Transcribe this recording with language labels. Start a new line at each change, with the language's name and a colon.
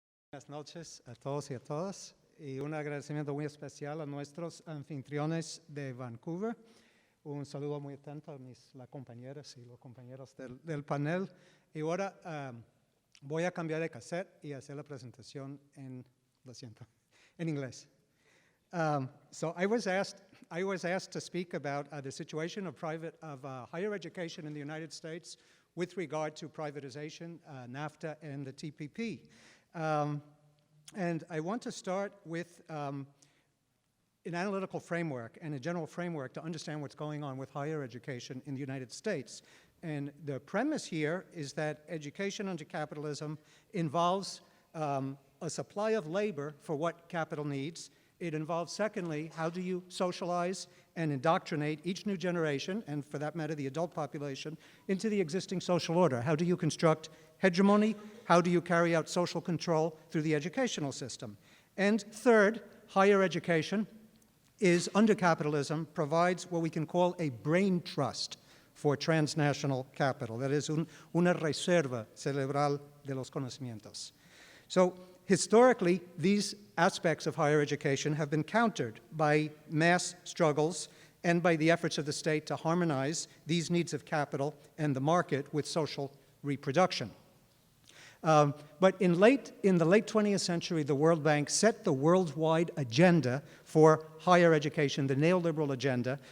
Spanish: Buenas noches a todos y a todas, y un agradecimiento muy especial a nuestros anfitriones de Vancouver. Un saludo muy atento a las compañeras y los compañeros del panel. Y ahora voy a cambiar de cassette y hacer la presentación en inglés.
English: So I was asked to speak about the situation of higher education in the United States with regard to privatization, NAFTA, and the TPP. And I want to start with an analytical framework and a general framework to understand what's going on with higher education in the United States. And the premise here is that education under capitalism involves a supply of labor for what capital needs. It involves, secondly, how do you socialize and indoctrinate each new generation, and for that matter, the adult population, into the existing social order? How do you construct hegemony? How do you carry out social control through the educational system? And third, higher education is, under capitalism, provides what we can call a brain trust for transnational capital. That is,
Spanish: una reserva cerebral de los conocimientos.
English: So, historically, these aspects of higher education have been countered by mass struggles and by the efforts of the state to harmonize these needs of capital and the market with social reproduction. But in the late 20th century, the World Bank set the worldwide agenda for higher education, the neoliberal agenda.